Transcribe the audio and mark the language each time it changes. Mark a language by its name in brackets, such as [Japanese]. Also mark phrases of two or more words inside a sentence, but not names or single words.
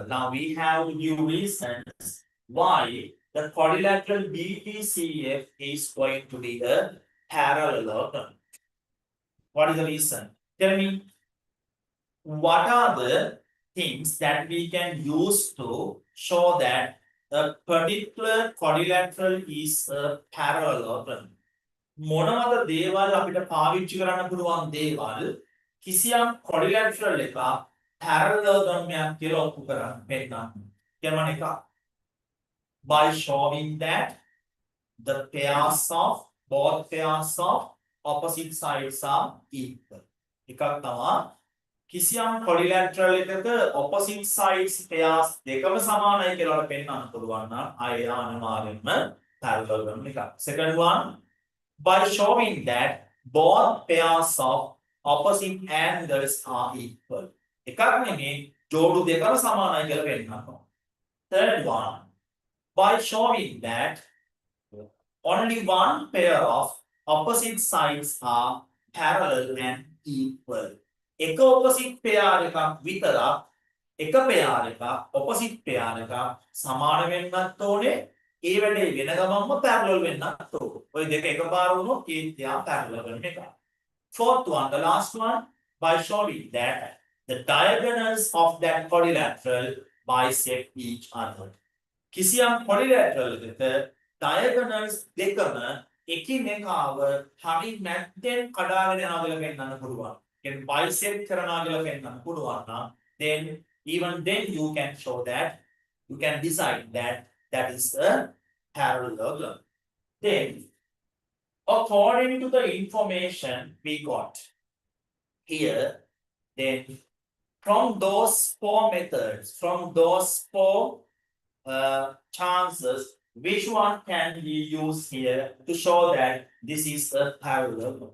[English] Now we have new reasons why the quadrilateral BGCF is going to be a parallelogram. What is the reason? Tell me, what are the things that we can use to show that a particular quadrilateral is a parallelogram? [Sinhala] මොනවද දේවල් අපිට පාවිච්චි කරන්න පුළුවන් දේවල් කිසියම් quadrilateral එක parallelogram එකක් කියලා ඔප්පු කරන්න පෙන්නන්න. කියනවා එක [English] by showing that the pairs of both pairs of opposite sides are equal. [Sinhala] එකක් තමයි කිසියම් quadrilateral එකක [English] opposite sides pairs [Sinhala] දෙකම සමානයි කියලා පෙන්නන්න පුළුවන් නම් අය අනිවාර්යෙන්ම parallelogram එකක්. [English] Second one, by showing that both pairs of opposite angles are equal. [Sinhala] එකක් නෙමෙයි ජෝඩු දෙකම සමානයි කියලා පෙන්නනවා. [English] Third one, by showing that only one pair of opposite sides are parallel and equal. [Sinhala] එක [English] opposite pair [Sinhala] එකක් විතරක් එක pair එකක් [English] opposite pair [Sinhala] එකක් සමාන වෙන්නත් ඕනේ. ඒ වැඩේ වෙන ගමන්ම parallel වෙන්නත් ඕනේ. ඔය දෙක එකපාර වුණොත් ඒ තියා parallel වෙන එක. [English] Fourth one, the last one, by showing that the diagonals of that quadrilateral bisect each other. [Sinhala] කිසියම් quadrilateral එකක diagonals දෙකම එකිනෙකාව හරිය නැත්නම් කඩාගෙන යනවා කියලා පෙන්වන්න පුළුවන්. කියන්නේ bisect කරනවා කියලා පෙන්වන්න පුළුවන් නම් [English] then even then you can show that you can decide that that is a parallelogram. Then according to the information we got here, then from those four methods, from those four chances, which one can we use here to show that this is a parallelogram?